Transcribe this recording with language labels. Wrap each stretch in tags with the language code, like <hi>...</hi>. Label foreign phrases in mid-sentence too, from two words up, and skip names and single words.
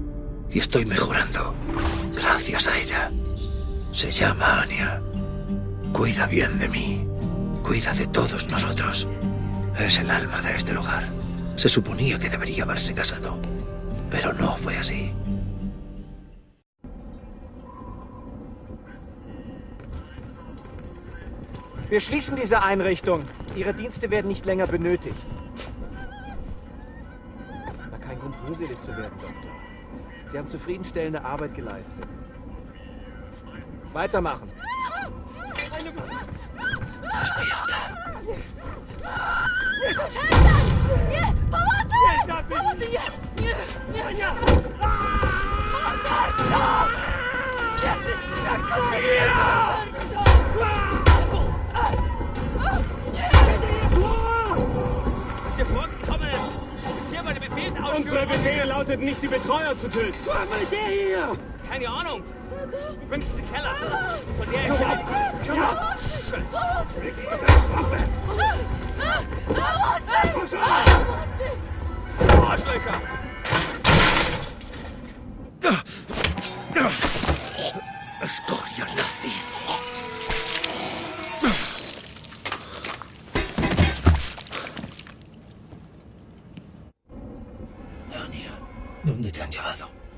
<es>Y estoy mejorando gracias a ella. Se llama Anya. Cuida bien de mí. Cuida de todos nosotros. Es el alma de este lugar. Se suponía que debería haberse casado, pero no fue así.</es> <de>Wir schließen diese Einrichtung. Ihre Dienste werden nicht länger benötigt. Na, kein Grund, rührselig zu werden, Doktor. Sie haben zufriedenstellende Arbeit geleistet. Weitermachen.</de> <pl>Przestań! Nie! Pomocy! Pomocy! Nie! Nie! Nie! Morderco! Jesteś przeklęty!</pl> <de>Was ist hier vorgekommen? Offizier, meine Befehlsausführung. Unsere Befehle lauteten nicht, die Betreuer zu töten. Was will der hier? Keine Ahnung. Du bringst den Keller. Soll der entscheiden? Arschlöcher!</de> <es>Escoria nazi. Anya, ¿dónde te han llevado?</es>